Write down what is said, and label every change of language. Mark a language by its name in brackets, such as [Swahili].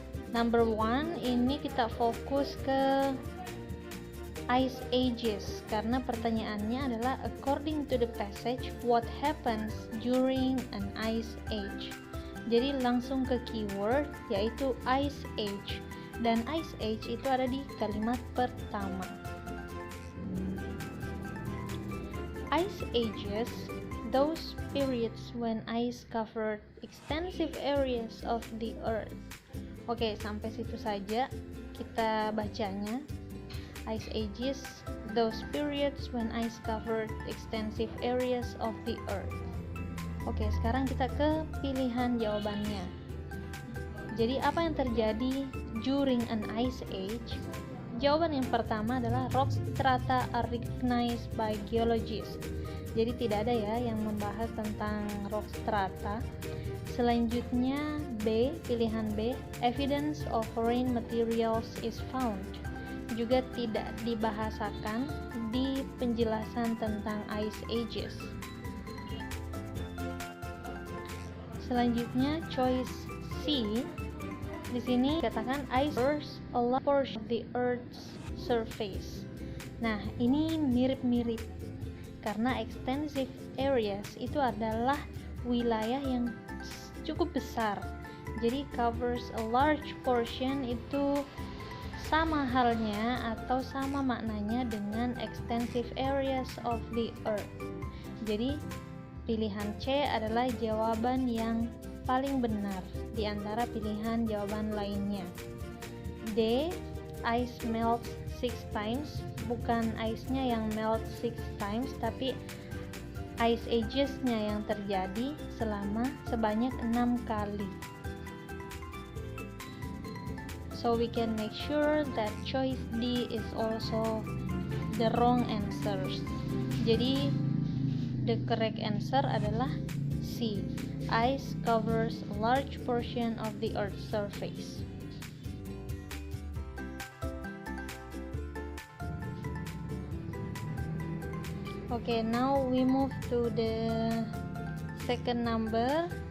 [English] Number 1 [Indonesian] ini kita fokus ke [English] Ice Ages [Indonesian] karena pertanyaannya adalah [English] according to the passage what happens during an ice age. [Indonesian] Jadi langsung ke keyword yaitu Ice Age, dan Ice Age itu ada di kalimat pertama. [English] Ice Ages, those periods when ice covered extensive areas of the earth. [Indonesian] Oke, sampai situ saja kita bacanya. [English] Ice Ages, those periods when ice covered extensive areas of the earth. [Indonesian] Oke, sekarang kita ke pilihan jawabannya. Jadi apa yang terjadi [English] during an ice age? [Indonesian] Jawaban yang pertama adalah [English] rock strata are recognized by geologists. [Indonesian] Jadi tidak ada ya yang membahas tentang rock strata. Selanjutnya B, pilihan B, [English] evidence of rain materials is found. [Indonesian] Juga tidak dibahasakan di penjelasan tentang Ice Ages. Selanjutnya choice C. Di sini katakan [English] ice covers a large portion of the Earth's surface. [Indonesian] Nah, ini mirip-mirip karena extensive areas itu adalah wilayah yang cukup besar. [English] Jadi covers a large portion [Indonesian] itu sama halnya atau sama maknanya dengan [English] extensive areas of the earth. [Indonesian] Jadi pilihan C adalah jawaban yang paling benar di antara pilihan jawaban lainnya. D, [English] ice melts 6 times, [Indonesian] bukan ice-nya yang [English] melt 6 times, [Indonesian] tapi ice ages-nya yang terjadi sebanyak 6 kali. [English] So we can make sure that choice D is also the wrong answer. [Indonesian] Jadi [English] the correct answer [Indonesian] adalah C. [English] Ice covers a large portion of the Earth's surface. Okay, now we move to the second number.